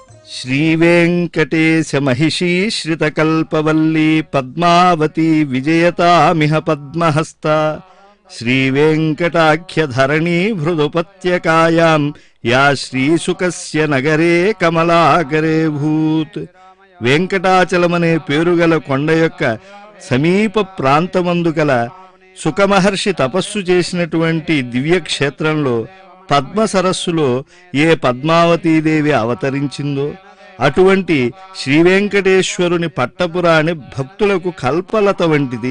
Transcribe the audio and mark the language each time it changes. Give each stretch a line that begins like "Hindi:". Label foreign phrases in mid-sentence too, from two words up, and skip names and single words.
Sanskrit: శ్రీవేంకటేశ महिषीश्रितकल्पवल्ली पद्मावती विजयतामिह पद्महस्त श्रीवेंकटाख्यधरणी हृदुपत्यकायां या श्रीशुकस्य नगरे कमलाकरे भूत्
Telugu: వెంకటాచలమనే పేరుగల కొండ యొక్క సమీప ప్రాంతమందు గల సుఖమహర్షి తపస్సు చేసినటువంటి దివ్యక్షేత్రంలో పద్మ సరస్సులో ఏ పద్మావతీదేవి అవతరించిందో అటువంటి శ్రీవేంకటేశ్వరుని పట్టపురాణి భక్తులకు కల్పలత వంటిది.